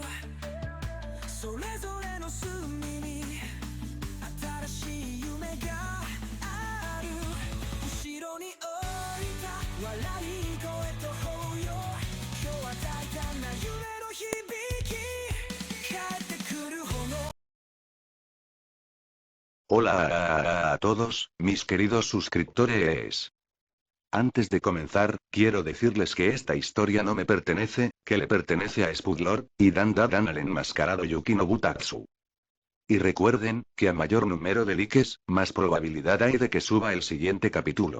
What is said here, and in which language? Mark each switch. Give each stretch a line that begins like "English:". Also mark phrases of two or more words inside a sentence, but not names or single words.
Japanese: それぞれの隅に新しい夢がある。後ろに降りた笑い声と抱擁。今日は大胆な夢の響き。帰ってくる炎。
Spanish: Hola a todos, mis queridos suscriptores. Antes de comenzar, quiero decirles que esta historia no me pertenece, que le pertenece a Spudlord y Dan al enmascarado Yukino Butatsu. Y recuerden, que a mayor número de likes, más probabilidad hay de que suba el siguiente capítulo.